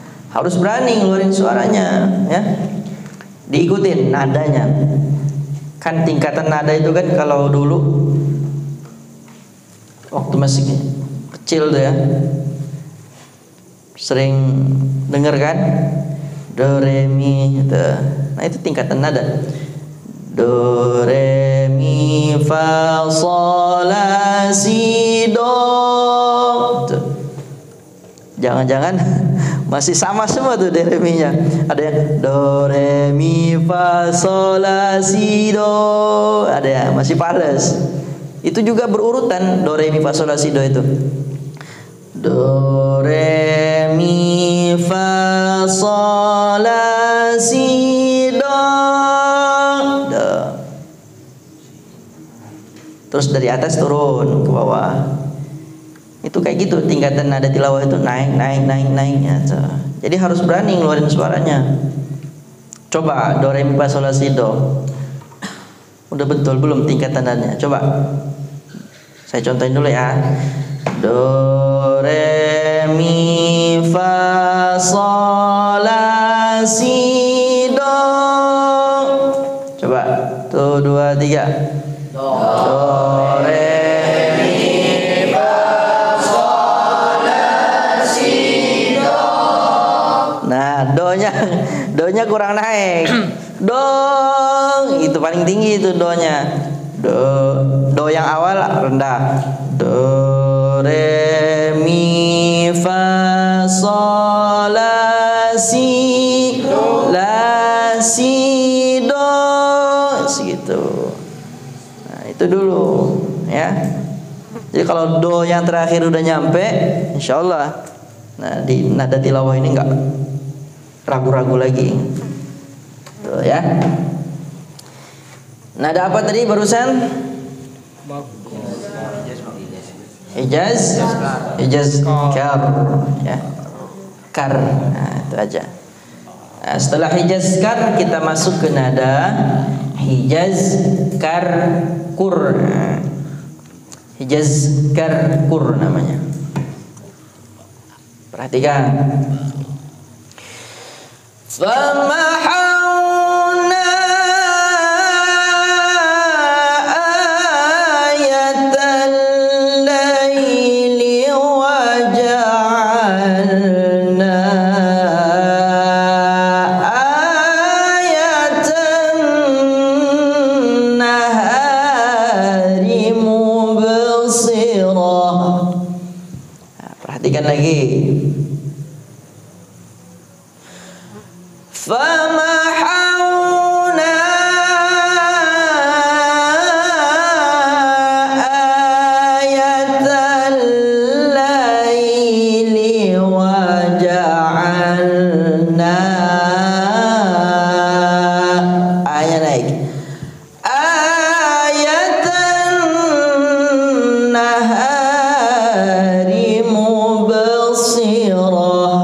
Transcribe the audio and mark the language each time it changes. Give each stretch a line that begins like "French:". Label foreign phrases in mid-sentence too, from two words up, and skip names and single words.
Indonesian: Harus berani ngeluarin suaranya, ya. Diikutin nadanya. Kan tingkatan nada itu kan kalau dulu waktu masih kecil tuh ya, sering denger kan, do re mi gitu. Nah itu tingkatan nada. Do re mi fa sol la si do. Tuh. Jangan-jangan masih sama semua tuh do re mi nya. Ada yang do re mi fa sol la si do. Ada yang masih fales. Itu juga berurutan do re mi fa sol la si do itu. Do re mi fa sol la si do. Do. Terus dari atas turun ke bawah. Itu kayak gitu tingkatan nada tilawah itu naik ya. Jadi harus berani ngeluarin suaranya. Coba do re mi fa sol la si do. Udah betul belum tingkatan nadanya? Coba. Saya contohin dulu ya. Do re mi fa sol la si do. Coba. 1 2 3. Do re mi fa sol la si do. Nah, donya kurang naik. Do itu paling tinggi itu donya. Do yang awal rendah. Do re mi fa sol la si do segitu. Nah, itu dulu ya. Jadi kalau do yang terakhir udah nyampe, insyaallah nah di nada tilawah ini enggak ragu-ragu lagi. Tuh ya. Nada apa tadi barusan? Hijaz kar ya. Kar. Nah, itu aja. Nah, setelah hijaz kar kita masuk ke nada hijaz kar kur. Nah, hijaz kar kur namanya. Perhatikan.
Arabic: فمحونا آية الليل وجعلنا آية النهار مبصرة.
Indonesian: Nah, perhatikan lagi.
Arabic: فمحونا آية الليل وجعلنا آية naik آية النهار مبصرة.